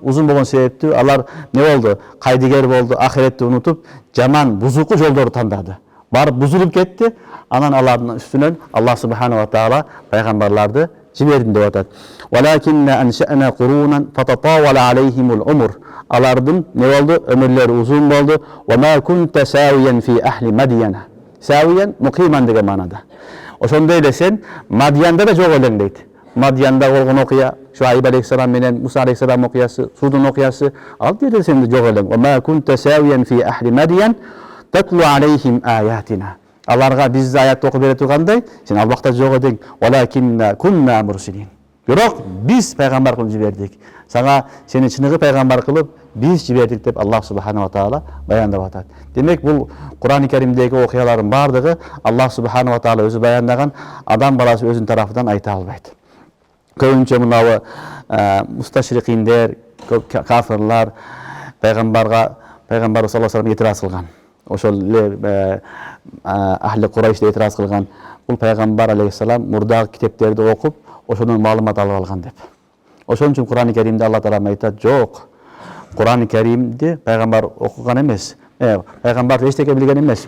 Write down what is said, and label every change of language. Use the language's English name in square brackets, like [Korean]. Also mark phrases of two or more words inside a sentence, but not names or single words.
[Kyrgyz] Узун болгон себептүү алар не болду? Кайдыгер болду, ахиретти унутуп, жаман, бузуку жолдорду тандады. Барып бузулуп кетти. Анан алардын үстүнөн Аллах [Arabic] سبحانه وتعالى [Kyrgyz] пайгамбарларды жибердим деп атат. [Arabic] ولكنا أنشأنا قرونا فتطاول عليهم العمر. [Kyrgyz] Алардын не болду? Өмүрлөрү узун болду. [Arabic] وما كنت ثاويا في أهل مدين. ثاويا مقيما [Kyrgyz] деген маанада. Ошондой эле сен Мадиянда да жок элең дейт. Мадияндагы болгон окуя, Шуайб алейхиссалам менен Муса алейхиссалам окуясы, Судун окуясы, ал жерде сен жок элең. [Arabic] وما كنت ثاويا في أهل مدين تتلو عليهم آياتنا. [Kyrgyz] Аларга биз аят окуп бере тургандай, сен ал убакта жок эдиң. [Arabic] ولكنا كنا مرسلين. [Kyrgyz] Бирок биз пайгамбар кылып жибердик. Сага сени чыныгы пайгамбар кылып биз жибердик деп Аллах [Arabic] سبحانه وتعالى [Kyrgyz] баяндап атат. Демек бул Кур'ан-ы Керимдеги окуялардын бардыгы Аллах [Arabic] سبحانه وتعالى [Kyrgyz] өзү баяндаган, адам баласы өзүнүн тарафынан айта албайт. Көбүнчө мынабы мусташрикиндер, кафирлар пайгамбар [Arabic] صلى الله عليه وسلم [Kyrgyz] этираз кылган. Ошол эле [Arabic] أهل قريش [Kyrgyz] этираз кылган. Бул пайгамбар алейхиссалам мурдагы китептерди окуп, ошондон маалымат алып алган деп. Ошон үчүн Кур'ан-ы Керимде Алла Таала айтат, жок. Кур'ан-ы Керимди пайгамбар окуган эмес. Пайгамбар эчтеке билген эмес.